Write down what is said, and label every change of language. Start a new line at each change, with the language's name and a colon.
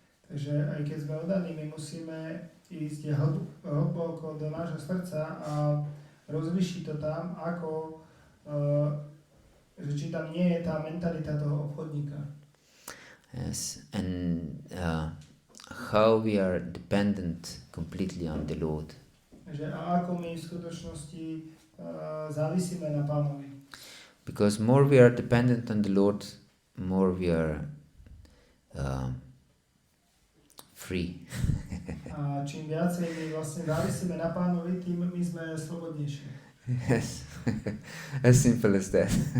Slovak: Takže aj keď sme oddaní, my musíme ísť hlboko do nášho srdca a rozlišiť to tam, ako, že či tam nie je tá mentalita toho obchodníka.
English: Yes, and how we are dependent completely on the Lord.
Slovak: Že a ako my v skutočnosti závisíme na Pánovi.
English: Because more we are dependent on the Lord, more we are free.
Slovak: A čím viacej my vlastne závisíme na Pánovi, tým my sme slobodnejší.
English: Yes, as simple as that.